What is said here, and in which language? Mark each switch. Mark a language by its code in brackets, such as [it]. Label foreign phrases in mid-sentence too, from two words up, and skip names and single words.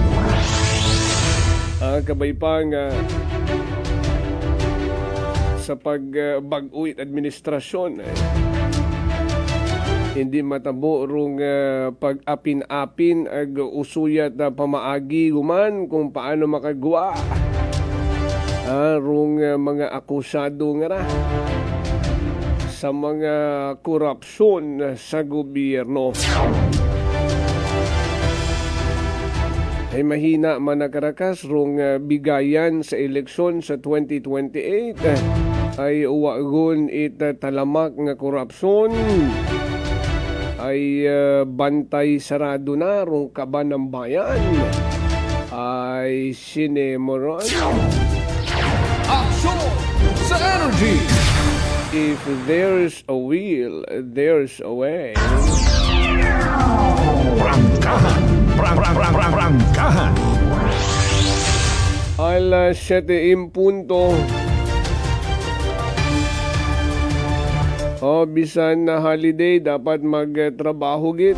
[akl] Kabay pa nga sa pagbag-uit administrasyon hindi matabo rong pag-apin-apin ag usuyat na pamaagi guman kung paano makagawa rong mga akusado nga ra sa mga korupsyon sa gobyerno. Ay mahina man nakarakas rong bigayan sa eleksyon sa 2028 ay uwagon talamak nga korupsyon ay bantay sarado na rong kaban ng bayan ay sinemoran. [tl] Aksyon sa energy! [en] If there's a will, there's a way. [tl] Prangkahan. Alas 7:00. [hil] Bisan na holiday, dapat magtrabaho gid.